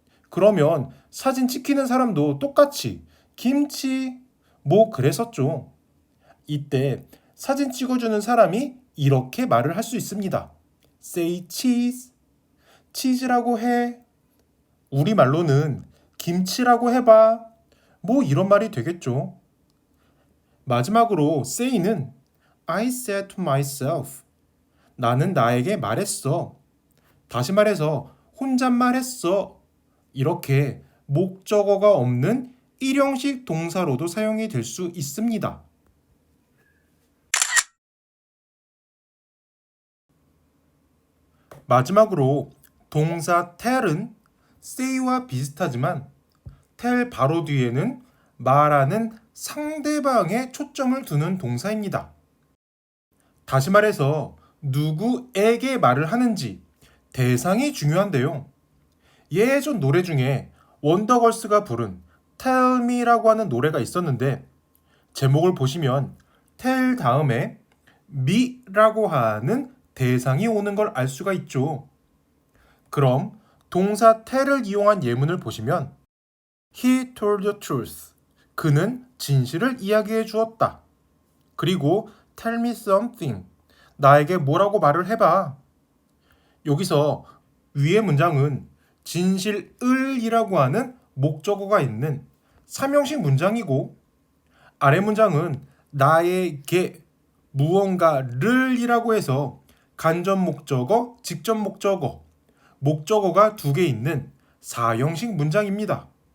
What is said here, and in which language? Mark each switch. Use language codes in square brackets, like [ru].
[ko] 그러면 사진 찍히는 사람도 똑같이 김치 뭐 그랬었죠. 이때 사진 찍어주는 사람이 이렇게 말을 할 수 있습니다. [en] Say cheese. [ko] 치즈라고 해. 우리말로는 김치라고 해봐. 뭐 이런 말이 되겠죠. 마지막으로 [en] say는 I said to myself. [ko] 나는 나에게 말했어. 다시 말해서 혼잣말했어. 이렇게 목적어가 없는 일형식 동사로도 사용이 될 수 있습니다. 마지막으로 동사 tell은 say와 비슷하지만 tell 바로 뒤에는 말하는 상대방에 초점을 두는 동사입니다. 다시 말해서 누구에게 말을 하는지 대상이 중요한데요. 예전 노래 중에 원더걸스가 부른 Tell Me라고 하는 노래가 있었는데 제목을 보시면 tell 다음에 me라고 하는 대상이 오는 걸 알 수가 있죠. 그럼 동사 tell을 이용한 예문을 보시면 [en] He told the truth. [ko] 그는 진실을 이야기해 주었다. 그리고 [en] tell me something. [ko] 나에게 뭐라고 말을 해봐. 여기서 위의 문장은 진실을이라고 하는 목적어가 있는 삼형식 문장이고 아래 문장은 나에게 무언가를이라고 해서 간접 목적어, 직접 목적어, 목적어가 두 개 있는 사형식 문장입니다.